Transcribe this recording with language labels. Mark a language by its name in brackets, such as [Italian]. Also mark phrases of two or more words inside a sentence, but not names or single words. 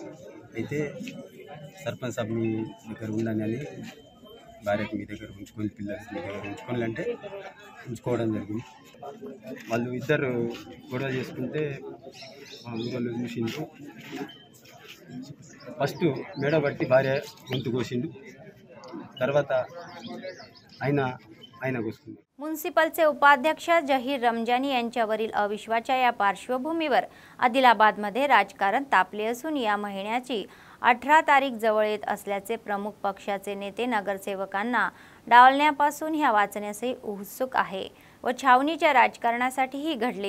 [Telugu] అయితే సర్పంచ్ సాబ్ మీ దగ్గర ఉందని భార్యకు మీ దగ్గర ఉంచుకొని పిల్లలు మీ దగ్గర ఉంచుకొని అంటే ఉంచుకోవడం జరిగింది. వాళ్ళు ఇద్దరు గొడవ చేసుకుంటే మా ఊళ్ళో చూసిండు. ఫస్ట్ మేడ పట్టి भार्य గొంతు కోసిండు, తర్వాత ఆయన కోసుకుంది. [Marathi] म्युनिसिपलचे उपाध्यक्ष जहीर रमजानी यांच्यावरील अविश्वासाच्या या पार्श्वभूमीवर आदिलाबादमध्ये राजकारण तापले असून या महिन्याची 18 तारीख जवळ येत असल्याचे प्रमुख पक्षाचे नेते नगरसेवकांना डावलण्यापासून ह्या वाचण्यासही उत्सुक आहे व छावणीच्या राजकारणासाठीही घडले.